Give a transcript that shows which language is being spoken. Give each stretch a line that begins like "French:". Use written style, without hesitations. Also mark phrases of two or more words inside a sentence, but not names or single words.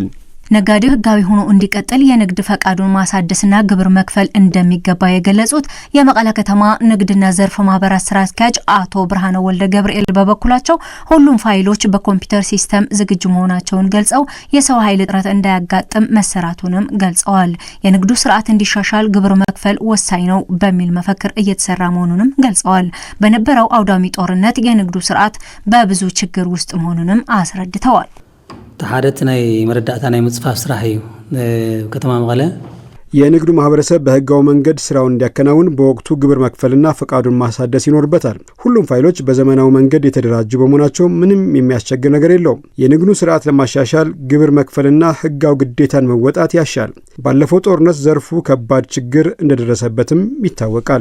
Amharic: ነጋዴው ህጋዊ ሆኖ እንዲቀጥል የንግድ ፈቃዱን ማሳደስና ግብር መክፈል እንደሚገባ የገለጹት የመቀለ ከተማ ንግድና ዘርፍ ማህበራት ስራ አስኪያጅ አቶ ብርሃነ ወልደ ገብርኤል በበኩላቸው ሁሉም ፋይሎች በኮምፒውተር ሲስተም ዝግጁ መሆናቸውን ገልጸው የሰው ኃይል እጥረት እንዳያጋጥም መሰራቱንም ገልጸዋል። የንግዱ ስርዓት እንዲሻሻል ግብር መክፈል ወሳኝ ነው በሚል መፈክር እየተሰራ መሆኑንም ገልጸዋል። በነበረው አውዳሚ ጦርነት የንግዱ ስርዓት በብዙ ችግር ውስጥ መሆኑንም አስረድተዋል።
Tigrinya: ተሐደት ናይ መረዳእታ ናይ ምጽፋፍ ስራሕ እዩ ከተማ መቀለ
Amharic: የንግዱ ማህበረሰብ በህጋዊ መንገድ ስራውን እንዲያከናውን በወቅቱ ግብር መክፈልና ፈቃዱን ማሳደስ ይኖርበታል። ሁሉም ፋይሎች በዘመናዊ መንገድ የተደራጁ በመሆናቸው ምንም የሚያስቸግር ነገር የለውም። የንግዱ ስርዓት ለማሻሻል ግብር መክፈልና ህጋዊ ግዴታን መወጣት ያሻል። ባለፈው ጦርነት ዘርፉ ከባድ ችግር እንደደረሰበትም ይታወቃል።